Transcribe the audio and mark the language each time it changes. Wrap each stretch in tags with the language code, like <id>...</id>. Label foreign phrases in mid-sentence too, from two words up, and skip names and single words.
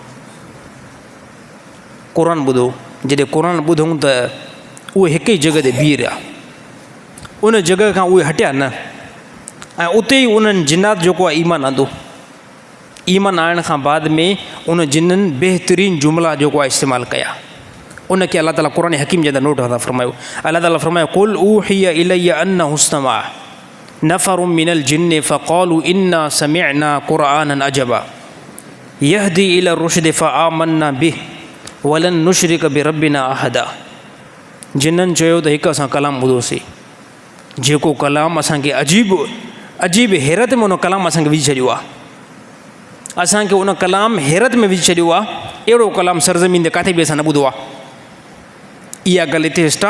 <sd>जॾहिं क़ुर ॿुधूं त उहे हिक ई जॻह ते बीह रहिया, उन जॻह खां उहे हटिया न। ऐं उते ई उन्हनि जिन्नात जेको आहे ईमान आंदो। ईमान आणण खां बाद में उन जिन्ननि बहितरीनु जुमिला जेको आहे इस्तेमालु कया। उनखे अलाह ताला क़ुर हकीम जे अंदरि नोट अदा फ़रमायो। अलाह ताला फ़रमायो</sd> <ar>قل أوحي إلي أنه استمع نفر من الجن فقالوا إنا سمعنا قرآنا عجبا يهدي إلى الرشد فآمنا به ولن نشرك بربنا أحدا.</ar> <sd>जिन्हनि चयो त हिकु असां कलाम ॿुधोसीं, जेको कलाम असांखे अजीब हैरत में उन कलाम असांखे विझी छॾियो आहे। असांखे उन कलाम हैरत में विझी छॾियो आहे। अहिड़ो कलाम सरज़मीन ते किथे बि असां न ॿुधो आहे। इहा ॻाल्हि हिते स्टॉप।</sd>